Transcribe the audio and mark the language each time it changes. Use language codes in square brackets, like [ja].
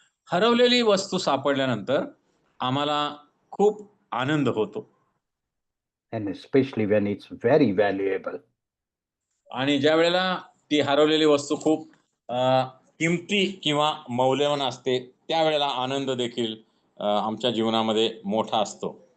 [mr] हरवलेली वस्तू सापडल्यानंतर आम्हाला खूप आनंद होतो. [en] And especially when it's very valuable. [mr] आणि ज्या वेळेला ती हरवलेली वस्तू खूप किमती किंवा मौल्यवान असते त्यावेळेला आनंद देखील आमच्या जीवनामध्ये मोठा असतो.